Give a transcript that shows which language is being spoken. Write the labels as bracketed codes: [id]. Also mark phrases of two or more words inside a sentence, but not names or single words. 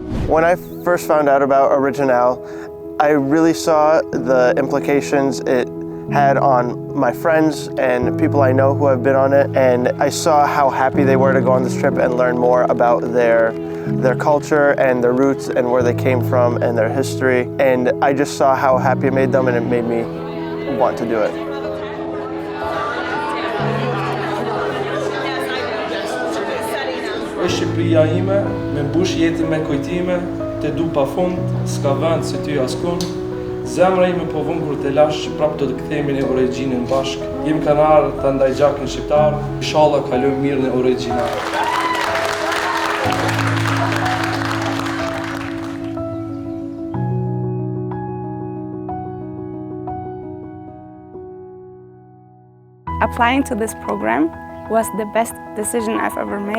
[en] When I first found out about OriginAL, I really saw the implications it had on my friends and people I know who have been on it, and I saw how happy they were to go on this trip and learn more about their culture and their roots and where they came from and their history, and I just saw how happy it made them, and it made me want to do it. [sq] Shqipëria ime, me mbush jetën me kujtime, te du pa fund, s'ka vend si ty askun. Zemra ime po vun kur te lash, prap do të kthehemi në origjinën bashk. Jem kanar ta ndaj gjakën shqiptar, inshallah kalojmë mirë në OriginAL. [en] Applying to this program was the best decision I've ever made.